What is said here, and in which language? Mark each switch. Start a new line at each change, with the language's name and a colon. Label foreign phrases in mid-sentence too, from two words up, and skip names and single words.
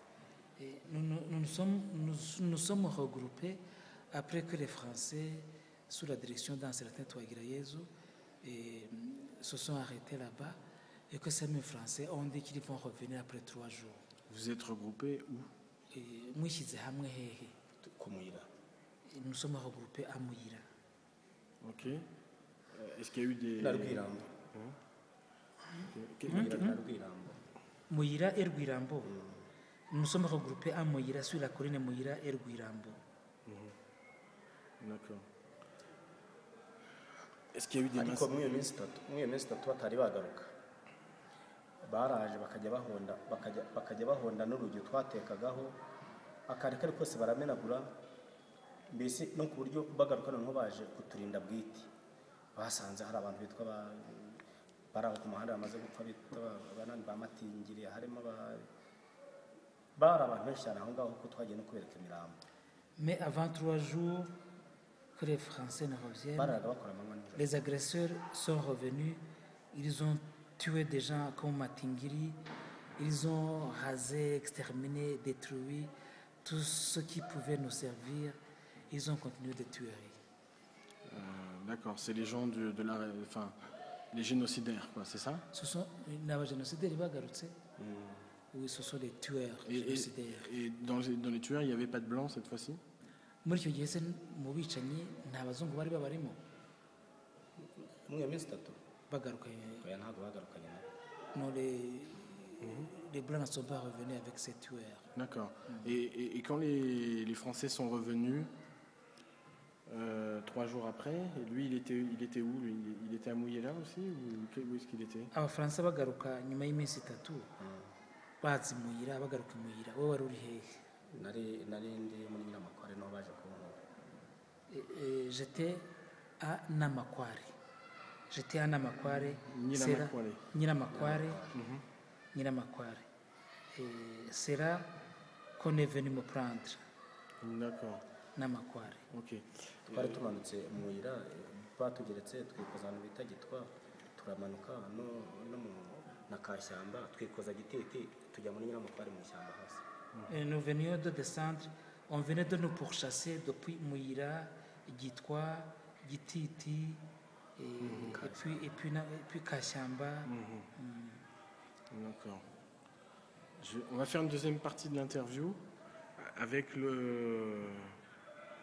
French: Nous sommes regroupés après que les Français, sous la direction d'un certain Twagira Yesu, se sont arrêtés là-bas et que ces mêmes Français ont dit qu'ils vont revenir après 3 jours. Vous êtes regroupés où? Nous sommes regroupés à Muyira. Ok. Est-ce qu'il y a eu des... Muyira et Rwirambo. Nous sommes regroupés à Muyira, sur la colline Muyira et Rwirambo. D'accord. Est-ce qu'il y a eu des massacres?
Kinyarwanda: Muri iyo minsi 3 batari bagaruka, baraje bakajya bahonda n'urugi twatekagaho akarikari kose baramenagura, mbese no ku buryo bagaruka noneho baje kuturinda bwite. Basanze hari abantu bitwa baraho ku muhanda bamaze gupfa bitwa banani bamatingiriye, harimo bari abantu benshi cyane aho ngaho ko twagiye no kubereka imirambo.
French: Mais avant 3 jours que les Français ne reviennent, les agresseurs sont revenus, ils ont tué des gens comme Matingiri, ils ont rasé, exterminé, détruit tout ce qui pouvait nous servir, ils ont continué de tuer. D'accord, c'est les gens les génocidaires, quoi, c'est ça? Ce sont les génocidaires, oui, ce sont les tueurs génocidaires. Et dans les tueurs, il n'y avait pas de blancs cette fois-ci?
Kinyarwanda: Muri icyo gihe se mu bicanyi nta bazungu bari babarimo? Muri iyo minsi 3 bagarukanye? Oya, ntabwo bagarukanye.
French: Non, les blancs ne sont pas revenus avec ces tueurs. D'accord. Et quand les Français sont revenus 3 jours après, et lui il était où? Il était à Muyira aussi, ou où est-ce qu'il était?
Kinyarwanda: Abafaransa bagaruka nyuma y'iminsi 3 bazi Muyira, bagaruka Muyira. Wowe wari uri hehe? Nari ndi muri Nyiramakware no baje kunkura.
French: J'étais à Namakware. Nyiramakware. C'est là qu'on est venu me prendre. D'accord. Namakware. Ok.
Kinyarwanda: Twari tumanutse Muyira, batugeretse twikoza ahantu bita Gitwa, turamanuka no na Kashyamba, twikoza Gitete, tujya muri Nyiramakware mu ishyamba hasi.
French: Nous venions de descendre, on venait de nous pourchasser depuis Muyira, Gitwa, Gititi, et puis Kashyamba. D'accord. On va faire une deuxième partie de l'interview avec l'appareil photo.